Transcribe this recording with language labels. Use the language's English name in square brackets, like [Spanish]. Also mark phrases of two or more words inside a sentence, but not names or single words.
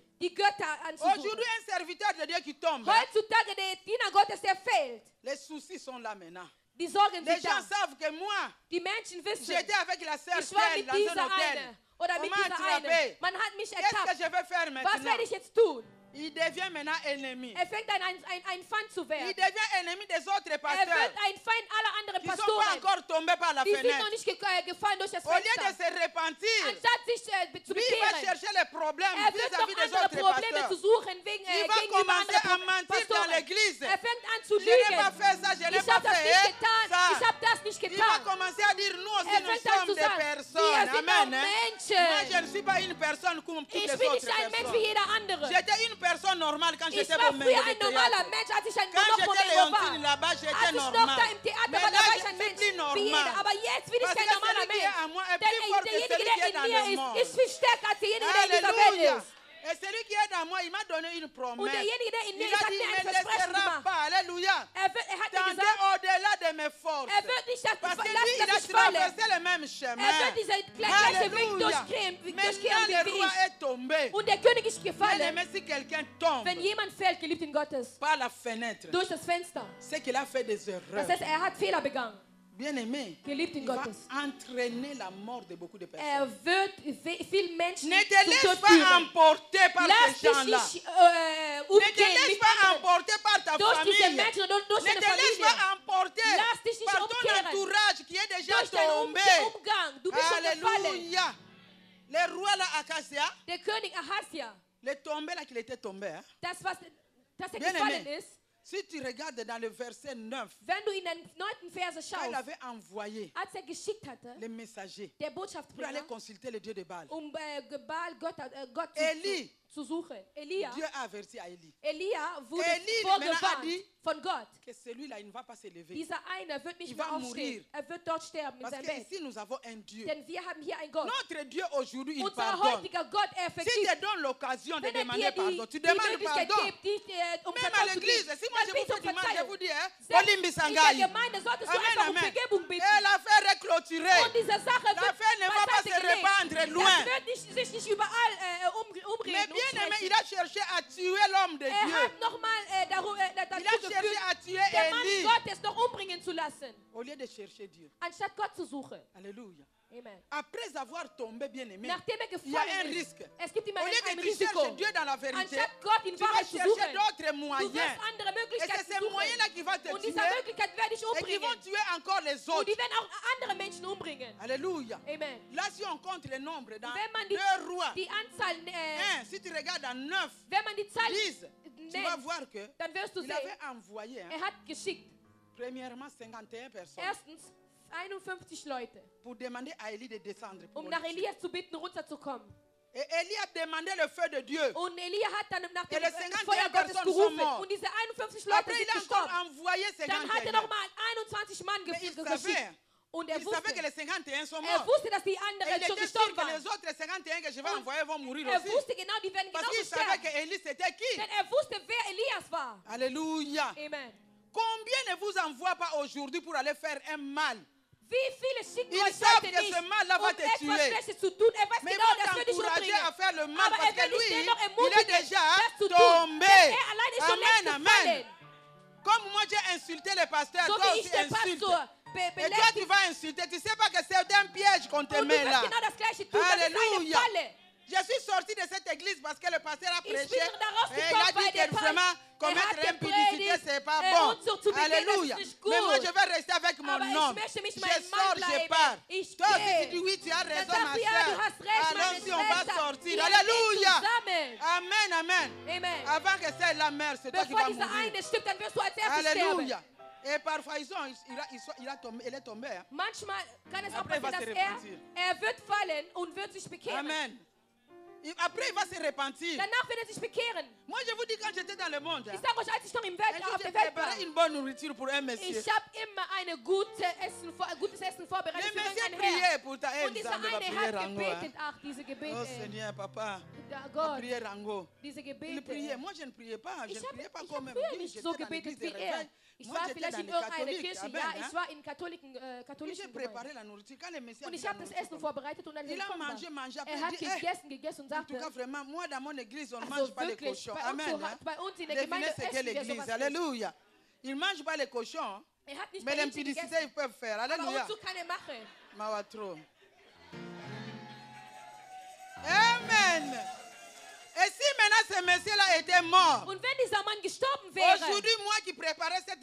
[German] die Götter anzusuchen. [French] Aujourd'hui, un serviteur de Dieu qui tombe, [German] Heutzutage der Diener Gottes, der fällt. [French] les soucis sont là maintenant. [German] Die Sorgen [French] Les [German] sind [French] gens [German] da. [French] savent que moi, [German] Die Menschen wissen, [French] j'étais avec la sœur [German] ich war [French] Telle [German] mit [French] dans un [German] dieser [French] hôtel. [German] eine oder mit [French] On m'a [German] dieser [French] attrapé. [German] eine. Man hat mich [French] Qu'est-ce que [German] ertappt. [French] je vais faire [German] Was [French] maintenant? [German] werde ich jetzt tun? [French] Il devient maintenant ennemi. [German] Er fängt ein Feind zu [French] Il [German] werden. [French] devient ennemi des autres [German] Er [French] pasteurs [German] wird ein Feind aller anderen [French] qui ne sont pas [German] Pastoren. [French] encore tombés par la [German] Die sind noch [French] fenêtre. [German] nicht gefallen durch das [French] Au lieu de [German] Fenster. [French] se repentir, [German] Anstatt sich zu [French] lui, il va [German] bekehren, [French] chercher les problèmes [German] er wird [French] vis-à-vis [German] noch [French] des [German] andere [French] autres [German] Probleme zu [French] pasteurs. [German] suchen [French] Il va [German] gegenüber [French] commencer à [German] anderen [French] mentir dans [German] Pastoren. [French] l'église. [German] Er fängt an zu [French] Je n'ai pas [German] lügen. [French] fait ça, je n'ai [German] Ich [French] pas [German] habe das [French] fait [German] nicht getan. [French] ça. [German] Ich habe das nicht Il va getan. [French] commencer à dire nous aussi [German] Er [French] nous [German] fängt an [French] sommes [German] zu [French] des [German] sagen, [French] personnes. [German] wir sind auch [French] Amen. Hein? Moi [German] Menschen. [French] je ne suis pas une personne comme toutes [German] Ich [French] les [German] bin [French] autres [German] nicht ein Mensch wie [French] personnes. [German] jeder andere. [French] J'étais une personne normale quand [German] Ich [French] j'étais [German] war [French] au [German] früher [French] Mengo [German] ein [French] de [German] normaler [French] théâtre. [German] Mensch, als ich ein [French] Quand [German] noch [French] j'étais [German] Modell [French] Léontine [German] war. [French] là-bas, [German] Als [French] j'étais [German] ich noch da [French] normal. [German] im Theater [French] Mais [German] war, [French] là, [German] da war [French] je [German] ich ein [French] ne suis [German] Mensch [French] plus [German] wie jeder. [French] normal. [German] Aber jetzt bin ich [French] Parce [German] kein [French] que [German] normaler [French] celui qui est [German] Mensch. [French] à moi est [German] Denn [French] plus fort que [German] derjenige, [French] celui qui [German] der [French] est dans [German] in [French] le [German] mir [French] monde. [German] ist viel stärker als derjenige, der in dieser Welt [French] Alléluia. [German] ist. [French] Et celui qui est dans moi, il m'a donné une [German] Und [French] promesse. [German] derjenige, der in [French] Il [German] mir [French] a [German] ist, hat [French] dit, [German] mir [French] il [German] ein [French] ne me [German] Versprechen [French] laissera [German] gemacht. [French] pas. Alléluia. [German] Er hat mir [French] Tendez [German] gesagt, [French] au-delà de mes forces. [German] er wird nicht [French] Parce que lui, [German] lassen, [French] il a [German] dass ich falle. [French] traversé le même chemin. [German] Er wird diesen gleichen Weg [French] Alléluia. [German] durchkehren [French] Maintenant, [German] wie [French] le roi [German] ich. [French] est tombé. [German] Und der König ist [French] Bien [German] gefallen. [French] aimé, si quelqu'un tombe [German] Wenn jemand fällt, Geliebten Gottes, [French] par la fenêtre, [German] durch das Fenster, [French] c'est qu'il a fait des [German] das [French] erreurs. [German] heißt, er hat Fehler begangen. [French] Bien aimé, [German] Geliebten [French] il va [German] Gottes. [French] entraîner la mort de beaucoup de personnes. [German] Er wird viele Menschen [French] Ne te [German] zum [French] laisse [German] Tod [French] pas [German] führen. [French] emporter par [German] Lass [French] ces [German] dich [French] gens-là. [German] nicht [French] Ne te [German] umgehen [French] laisse [German] mit [French] pas [German] anderen. [French] emporter par ta [German] Durch diese [French] famille. [German] Menschen und durch [French] Ne [German] deine [French] te laisse [German] Familie. [French] pas emporter [German] Lass dich nicht [French] par ton [German] umkehren. [French] entourage qui est déjà [German] Durch deinen [French] tombé. [German] Umgang. Du bist schon gefallen. [French] Alléluia. Le roi là, Acacia, [German] Der König Ahasia, [French] le tombé là qu'il était tombé. Hein. [German] dass er [French] Bien [German] gefallen [French] aimé. [German] ist, [French] Si tu regardes dans le verset 9, [German] wenn du in den 9. Verse [French] quand il [German] schaust, [French] avait envoyé [German] als er geschickt hatte, [French] les messagers [German] der [French] pour aller [German] Botschaftsbringer, [French] consulter le Dieu de Baal, [German] Baal Gott [French] Eli, [German] zu suchen. Elia [French] Dieu a averti à Élie [German] wurde [French] Eli maintenant a [German] vorgewarnt [French] dit [German] von Gott. [French] que celui-là, il ne va pas s'élever. [German] Dieser eine wird nicht [French] Il [German] mehr [French] va [German] aufstehen. [French] mourir. [German] Er wird dort sterben in [French] Parce [German] seinem [French] que [German] Bett. [French] ici, nous avons un Dieu. [German] Denn wir haben hier einen Gott. [French] Notre Dieu aujourd'hui, il [German] Unser [French] pardonne. [German] heutiger Gott, er [French] Si [German] vergibt. [French] te donne l'occasion de [German] Wenn er [French] demander [German] dir [French] pardon, tu [German] die [French] demandes [German] Möglichkeit [French] pardon. [German] gibt, um [French] Même à [German] Verzeihung zu [French] l'église, [German] geben, [French] si moi [German] dann [French] je [German] bitte [French] vous [German] um [French] fais du mal, je [German] Verzeihung. [French] vous dis, hein, [German] Selbst [French] Olimbi [German] in [French] Sangai. [German] der Gemeinde solltest du [French] Amen, [German] einfach um [French] amen. [German] Vergebung [French] Et [German] bitten. [French] l'affaire est clôturée. [German] Und diese Sache wird [French] L'affaire ne va pas [German] beiseite [French] se [German] gelegt. [French] répandre loin. [German] Das wird sich nicht überall [French] Mais [German] umreden. [French] bien aimé, il a cherché à tuer l'homme de [German] Er [French] Dieu. [German] hat nochmal [French] Il a [German] dazu [French] cherché [German] geführt, [French] à tuer [German] der Mann [French] Élie. [German] Gottes noch umbringen zu lassen. [French] Au lieu de chercher Dieu. [German] Anstatt anstatt Gott zu suchen. [French] Alléluia. [German] Amen. [French] Après avoir tombé bien aimé, [German] Nachdem [French] il y a un risque. [German] Es gibt immer [French] Au lieu [German] ein [French] que tu [German] Risiko. [French] cherches Dieu dans la vérité, [German] Anstatt Gott in [French] tu vas [German] Wahrheit zu [French] chercher [German] suchen, [French] d'autres [German] du [French] moyens. [German] wirst andere [French] Et c'est [German] Möglichkeiten [French] ces [German] suchen. [French] moyens-là qui vont te [German] Und [French] tuer [German] diese Möglichkeit werde ich [French] et qui [German] umbringen. [French] vont tuer encore les [German] Und [French] autres. [German] die werden auch andere Menschen umbringen. [French] Alléluia. [German] Amen. [French] Là, si on compte les nombres dans [German] Wenn man [French] 2 rois, [German] die Anzahl, [French] 1, si tu regardes dans 9, [German] wenn man die Zahl [French] 10, tu vas [German] nennt, [French] voir que [German] dann wirst du [French] il [German] sehen, [French] avait envoyé, [German] hat geschickt, [French] premièrement, 51 personnes [German] erstens 51 Leute, [French] pour demander à Élie de descendre. Pour [German] nach [French] le tuer. [German] Elias zu bitten, runterzukommen. [French] Et Élie a demandé le feu de Dieu. [German] Und Elia hat dann nach [French] Et [German] dem [French] les 51 [German] Feuer Gottes Personen gerufen. [French] sont mortes. [German] Und diese 51 Leute [French] Après, il [German] sind [French] a encore [German] gestorben. [French] envoyé [German] Dann hat [French] 51. [German] nochmal 21 Mann [French] Mais il [German] geschickt. [French] savait, [German] Und [French] il savait que les 51 sont morts. [German] wusste, dass die [French] Et [German] anderen [French] il [German] schon [French] était sûr [German] gestorben [French] que [German] waren. [French] les autres 51 que je vais envoyer vont mourir [German] Er [French] aussi. [German] wusste genau, die werden [French] Parce [German] genauso [French] qu'il savait [German] sterben. [French] que Élie c'était qui? [German] Denn wusste, wer Elias war. [French] Alléluia. [German] Amen. [French] Combien ne vous envoie pas aujourd'hui pour aller faire un mal? [German] Wie viele schicken [French] Ils [German] euch [French] savent [German] heute [French] que [German] nicht, [French] ce mal-là va te [German] etwas [French] tuer. [German] Schlechtes zu tun? Weiß [French] Mais [German] genau, das [French] ils [German] wird dich [French] vont t'encourager [German] umbringen. [French] à faire le mal [German] Aber [French] parce [German] wird [French] que [German] dich [French] lui, [German] dennoch [French] il est [German] ermutigen, [French] déjà [German] das zu tun. [French] tombé. [German] Denn allein ist schon längst [French] Amen, [German] gefallen. [French] amen. Comme moi j'ai insulté les pasteurs, [German] So [French] toi [German] wie ich [French] aussi [German] den [French] insulte. [German] Pastor [French] Et toi tu vas insulter, tu sais pas que c'est un piège qu'on te [German] Und du [French] met [German] wirst [French] là. [German] genau das Gleiche tun. Das ist eine [French] Alléluia. [German] Falle. [French] Je suis sorti de cette église parce que le pasteur a [German] Ich [French] prêché [German] bin darauf [French] et il a [German] gekommen, [French] dit [German] weil der [French] que vraiment commettre impudicité c'est pas bon. [German] Unzucht zu begehen, [French] Alléluia. [German] das ist nicht gut. [French] Mais moi je vais rester avec mon [German] Aber ich [French] homme. [German] möchte mich [French] Je [German] meinem Mann [French] sors, je [German] bleiben. [French] pars. [German] Ich [French] Toi aussi [German] gehe. [French] tu dis oui, tu as [German] Dann [French] raison [German] sagst [French] ma [German] du, ja, du [French] soeur. [German] hast recht, meine [French] Allons-y, on va [German] Schwester. [French] sortir. [German] Wir [French] Alléluia. [German] gehen zusammen. [French] Amen, amen. [German] Amen. [French] Avant que celle-là meure, c'est toi qui [German] Bevor [French] vas [German] dieser [French] mourir. [German] eine stirbt, dann wirst du als erstes sterben. [French] Alléluia. Et parfois, il est tombé. Hein. [German] Manchmal kann es auch [French] Après, [German] passieren, [French] il [German] dass [French] va se repentir. [German] er wird fallen und wird sich bekehren. [French] Amen. Après, il va se repentir. [German] Danach wird er sich bekehren. [French] Moi, je vous dis, quand j'étais dans le monde, [German] Ich sage euch, als ich noch [French] un [German] auf [French] jour, [German] der [French] j'ai [German] Welt war, [French] préparé une bonne nourriture pour un monsieur. [German] ich habe immer gutes Essen vorbereitet [French] Le [German] für [French] monsieur [German] irgendeinen Herrn. [French] priait pour ta [German] Und dieser eine hat gebetet, ach, diese [French] Oh [German] Gebete, [French] Seigneur, papa, [German] da [French] la [German] Gott, [French] prière Rango. [German] diese [French] Il [German] Gebete. [French] priait. Moi, je ne priais pas. Je [German] Ich [French] ne priais pas [German] habe [French] comme [German] früher [French] lui. [German] nicht [French] J'étais [German] so [French] dans l'église [German] gebetet [French] de [German] wie er. [French] réveil. [German] Ich [French] Moi, [German] war [French] j'étais [German] vielleicht [French] dans [German] in [French] les [German] irgendeiner [French] catholiques. [German] Kirche, [French] Amen, [German] ja, [French] hein. [German] ich war in katholischen [French] Puis j'ai préparé la nourriture. Quand le monsieur a [German] Und [French] mis [German] ich [French] la [German] habe das [French] nourriture [German] Essen [French] comme ça, [German] vorbereitet und als [French] il [German] ich [French] a [German] gekommen war, [French] mangé. Après, [German] er [French] il [German] hat [French] dit, hey, [German] gegessen und [French] en tout [German] sagte, [French] cas, vraiment, moi, dans mon église, on ne [German] also [French] mange pas les [German] wirklich, [French] cochons. [German] bei [French] Amen. [German] uns, [French] Hein. [German] bei uns in der [French] Devinez [German] Gemeinde [French] ce qu'est [German] essen wir [French] l'église. [German] sowas nicht. [French] Alléluia. Ils ne mangent pas les cochons. Hein. [German] Er hat nicht [French] Mais [German] bei Hähnchen [French] l'impudicité, [German] gegessen, [French] ils peuvent faire. [German] aber [French] Alléluia. [German] Unzucht kann er machen. [French] Mawatro. Amen. Et si maintenant ce monsieur-là était mort, [German] Und wenn dieser Mann gestorben wäre, [French] aujourd'hui, moi qui préparais cette